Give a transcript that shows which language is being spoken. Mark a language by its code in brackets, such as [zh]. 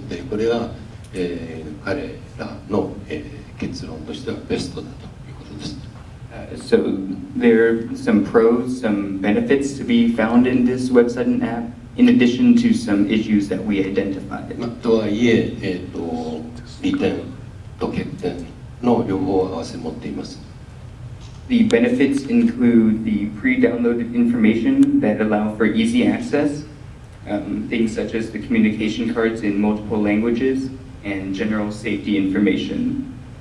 [ja] で、これが、彼らの、結論としてはベストだということです。 [en] So there are some pros, some benefits to be found in this website and app, in addition to some issues that we identified. [ja] とはいえ、利点と欠点の両方を合わせ持っています。 [en] The benefits include the pre-downloaded information that allow for easy access, things such as the communication cards in multiple languages, and general safety information.